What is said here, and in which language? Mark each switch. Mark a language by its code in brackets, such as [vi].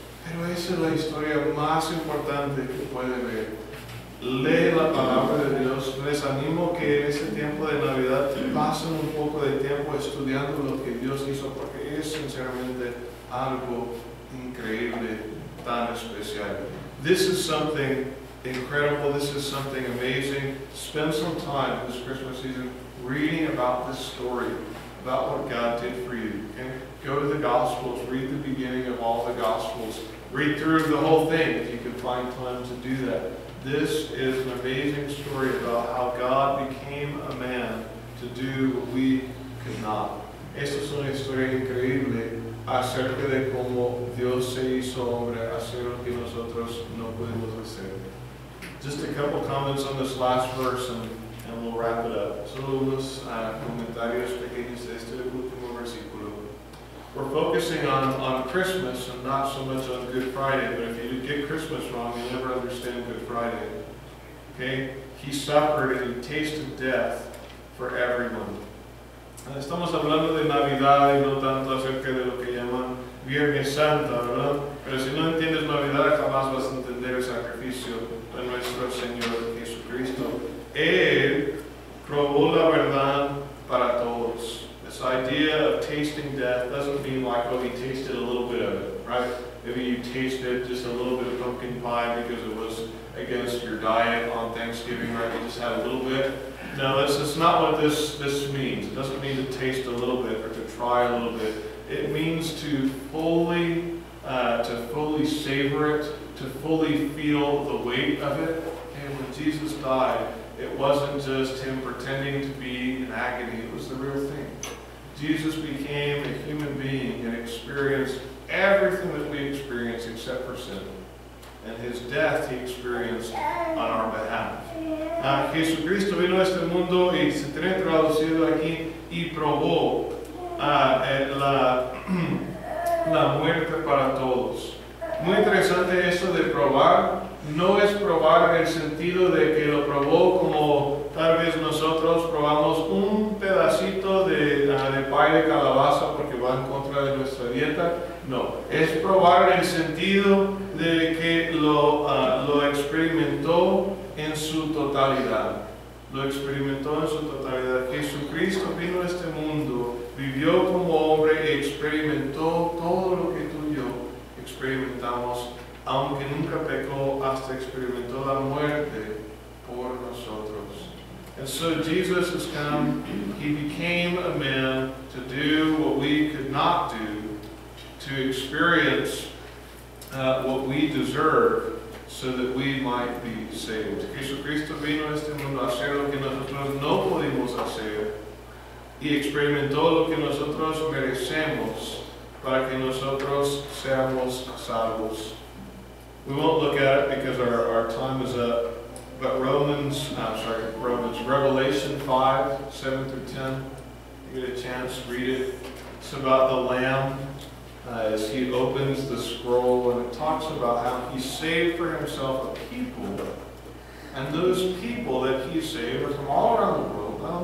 [es] Pero esa es la historia más importante que puede ver. Lee la palabra de Dios. Les animo que en este tiempo de Navidad pasen un poco de tiempo estudiando lo que Dios hizo, porque es sinceramente algo increíble, tan especial. [en] This is something incredible. This is something amazing. Spend some time this Christmas season reading about this story, about what God did for you. Okay? Go to the Gospels. Read the beginning of all the Gospels. Read through the whole thing if you can find time to do that. This is an amazing story about how God became a man to do what we could not. [es] Esta es una historia increíble acerca de cómo Dios se hizo hombre, hacer lo que nosotros no podemos hacer. [en] Just a couple comments on this last verse and we'll wrap it up. [es] Solo unos comentarios pequeños de este último versículo. [en] We're focusing on Christmas and not so much on Good Friday, but if you get Christmas wrong, you'll never understand Good Friday. Okay? He suffered and He tasted death for everyone. [es] Estamos hablando de Navidad y no tanto acerca de lo que llaman Viernes Santa, ¿verdad? Pero si no entiendes Navidad, jamás vas a entender el sacrificio de nuestro Señor Jesucristo. Él probó la verdad para todos. [en] This idea of tasting death doesn't mean like, oh, He tasted a little bit of it, right? Maybe you tasted just a little bit of pumpkin pie because it was against your diet on Thanksgiving, right? You just had a little bit. No, that's not what this means. It doesn't mean to taste a little bit or to try a little bit. It means to fully savor it, to fully feel the weight of it. And when Jesus died, it wasn't just Him pretending to be in agony. It was the real thing. Jesus became a human being and experienced everything that we experience except for sin. And His death He experienced on our behalf. [es] Jesucristo vino a este mundo y se tiene traducido aquí y probó la muerte para todos. Muy interesante eso de probar. No es probar en el sentido de que lo probó como tal vez nosotros probamos un pedacito de pay de calabaza porque va en contra de nuestra dieta. No, es probar en el sentido de que lo experimentó en su totalidad. Lo experimentó en su totalidad. Jesucristo vino a este mundo, vivió como hombre y experimentó todo lo que tú y yo experimentamos, aunque nunca pecó, hasta experimentó la muerte por nosotros. [en] And so Jesus has come, He became a man to do what we could not do, to experience what we deserve, so that we might be saved. [es] Jesucristo vino a este mundo a hacer lo que nosotros no pudimos hacer y experimentó lo que nosotros merecemos para que nosotros seamos salvos. [en] We won't look at it because our time is up, but Revelation 5, 7 through 10, you get a chance, read it. It's about the Lamb as he opens the scroll, and it talks about how he saved for himself a people, and those people that he saved are from all around the world.